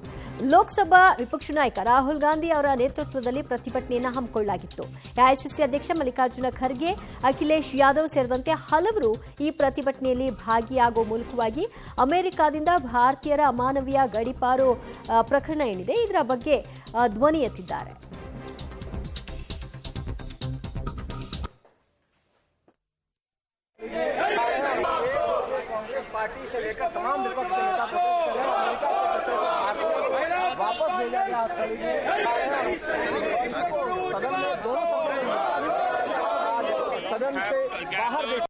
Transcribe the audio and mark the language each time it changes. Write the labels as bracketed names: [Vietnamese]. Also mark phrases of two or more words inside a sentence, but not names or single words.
[Kannada] ಲೋಕಸಭಾ ವಿಪಕ್ಷ ನಾಯಕ ರಾಹುಲ್ ಗಾಂಧಿ ಅವರ ನೇತೃತ್ವದಲ್ಲಿ ಪ್ರತಿಭಟನೆಯನ್ನು ಹಮ್ಮಿಕೊಳ್ಳಲಾಗಿತ್ತು. ಎಐಸಿಸಿ ಅಧ್ಯಕ್ಷ ಮಲ್ಲಿಕಾರ್ಜುನ ಖರ್ಗೆ, ಅಖಿಲೇಶ್ ಯಾದವ್ ಸೇರಿದಂತೆ ಹಲವರು ಈ ಪ್ರತಿಭಟನೆಯಲ್ಲಿ ಭಾಗಿಯಾಗುವ ಮೂಲಕವಾಗಿ ಅಮೆರಿಕದಿಂದ ಭಾರತೀಯರ ಅಮಾನವೀಯ ಗಡೀಪಾರು ಪ್ರಕರಣ ಏನಿದೆ ಇದರ ಬಗ್ಗೆ ಧ್ವನಿ ಎತ್ತಿದ್ದಾರೆ. [Hindi] कांग्रेस पार्टी से लेकर तमाम विपक्ष के नेता अमेरिका से वापस भेजा गया सदन में दोनों सदन से बाहर